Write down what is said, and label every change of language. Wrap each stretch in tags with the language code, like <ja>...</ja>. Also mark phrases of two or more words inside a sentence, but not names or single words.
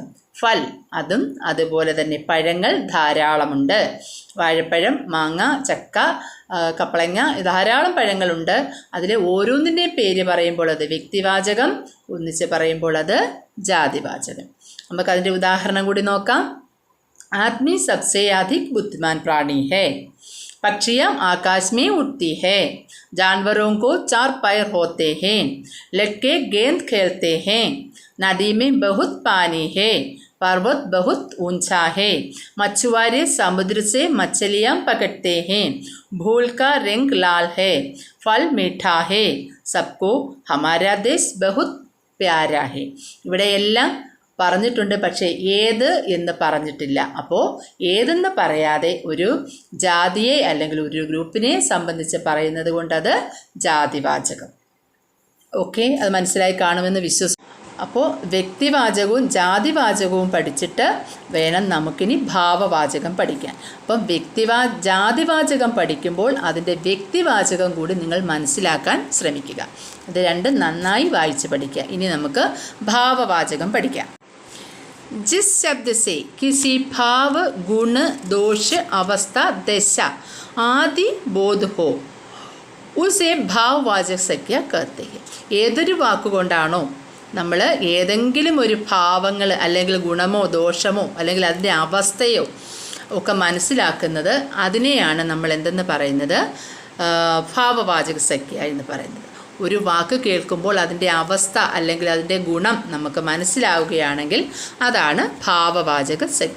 <ml>ഫൽ, അതും അതുപോലെ തന്നെ. പഴങ്ങൾ ധാരാളമുണ്ട്. വാഴപ്പഴം, മാങ്ങ, ചക്ക, കപ്പളങ്ങ, ധാരാളം പഴങ്ങളുണ്ട്. അതിൽ ഓരോന്നിൻ്റെയും പേര് പറയുമ്പോൾ അത് വ്യക്തിവാചകം, ഒന്നിച്ച് പറയുമ്പോൾ അത് ജാതിവാചകം. നമുക്കതിൻ്റെ ഉദാഹരണം കൂടി നോക്കാം.</ml> <hi>आदमी सबसे अधिक बुद्धिमान प्राणी है, पक्षियाँ आकाश में उड़ती है, जानवरों को 4 पैर होते हैं, लड़के गेंद खेलते हैं, नदी में बहुत पानी है, पर्वत बहुत ऊंचा है, मछुआरे समुद्र से मछलियाँ पकड़ते हैं, फूल का रंग लाल है, फल मीठा है, सबको हमारा देश बहुत प्यारा है.</hi> <ml>ഇവിടെയെല്ലാം പറഞ്ഞിട്ടുണ്ട്, പക്ഷേ ഏത് എന്ന് പറഞ്ഞിട്ടില്ല. അപ്പോൾ ഏതെന്ന് പറയാതെ ഒരു ജാതിയെ അല്ലെങ്കിൽ ഒരു ഗ്രൂപ്പിനെ സംബന്ധിച്ച് പറയുന്നത് കൊണ്ടത് ജാതിവാചകം. ഓക്കെ, അത് മനസ്സിലായി കാണുമെന്ന് വിശ്വസിക്കുന്നു. അപ്പോൾ വ്യക്തിവാചകവും ജാതിവാചകവും പഠിച്ചിട്ട് വേണം നമുക്കിനി ഭാവവാചകം പഠിക്കാൻ. അപ്പം ജാതിവാചകം പഠിക്കുമ്പോൾ അതിൻ്റെ വ്യക്തിവാചകം കൂടി നിങ്ങൾ മനസ്സിലാക്കാൻ ശ്രമിക്കുക. ഇത് രണ്ടും നന്നായി വായിച്ച് പഠിക്കുക. ഇനി നമുക്ക് ഭാവവാചകം പഠിക്കാം.</ml> <hi>जिस शब्द से किसी भाव, गुण, दोष, अवस्था, दशा आदि बोध हो उसे भाववाचक संख्या कहते हैं.</hi> <ml>ഏതൊരു വാക്കുകൊണ്ടാണോ നമ്മൾ ഏതെങ്കിലും ഒരു ഭാവങ്ങൾ അല്ലെങ്കിൽ ഗുണമോ ദോഷമോ അല്ലെങ്കിൽ അതിൻ്റെ അവസ്ഥയോ ഒക്കെ മനസ്സിലാക്കുന്നത്, അതിനെയാണ് നമ്മൾ എന്തെന്ന് പറയുന്നത്, ഭാവവാചക സംഖ്യ എന്ന് പറയുന്നത്. ഒരു വാക്ക് കേൾക്കുമ്പോൾ അതിൻ്റെ അവസ്ഥ അല്ലെങ്കിൽ അതിൻ്റെ ഗുണം നമുക്ക് മനസ്സിലാവുകയാണെങ്കിൽ അതാണ് ഭാവവാചക സംഖ്യ.</ml>